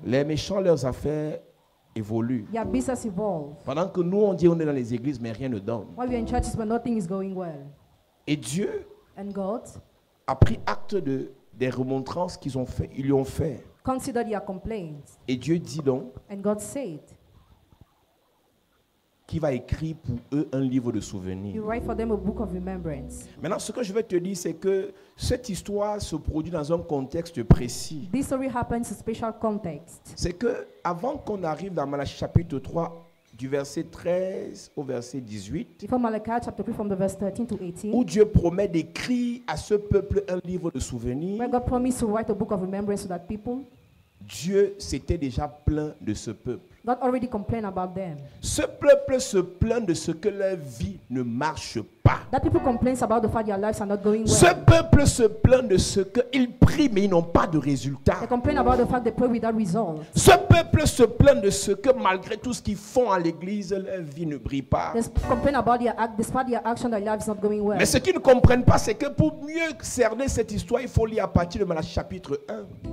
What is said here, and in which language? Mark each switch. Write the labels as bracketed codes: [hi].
[fr] les méchants leurs affaires évoluent. [en] Their business evolve. [fr] Pendant que nous on dit on est dans les églises mais rien ne donne. [en] While we are in churches but nothing is going well. [fr] Et Dieu [en] And God [fr] a pris acte des remontrances qu'ils ont fait, ils lui ont fait. [en] considered their complaints. [fr] Et Dieu dit donc [en] And God said, [fr] qu'il va écrire pour eux un livre de [en] you [fr] souvenirs. [en] write for them a book of remembrance. [fr] Maintenant, ce que je vais te dire, c'est que cette histoire se produit dans un contexte précis. [en] This story happens in a special context. [fr] C'est que avant qu'on arrive dans Malachie chapitre 3, du verset 13 au verset 18, [en] Before Malachi chapter 3 from the verse 13 to 18, [fr] où Dieu promet d'écrire à ce peuple un livre de souvenirs, [en] where God promised to write a book of remembrance to that people, [fr] Dieu s'était déjà plaint de ce peuple. [en] God already complained about them. [fr] Ce peuple se plaint de ce que leur vie ne marche pas. [en] That people complain about the fact their lives are not going [fr] Ce [en] well. [fr] peuple se plaint de ce qu'ils prient mais ils n'ont pas de résultat. [en] They complain about the fact they pray without results. [fr] Ce peuple se plaint de ce que malgré tout ce qu'ils font à l'église, leur vie ne brille pas. [en] They complain about their act, despite their action, their life is not going well. [fr] Mais ce qu'ils ne comprennent pas, c'est que pour mieux cerner cette histoire, il faut lire à partir de Malachie chapitre 1.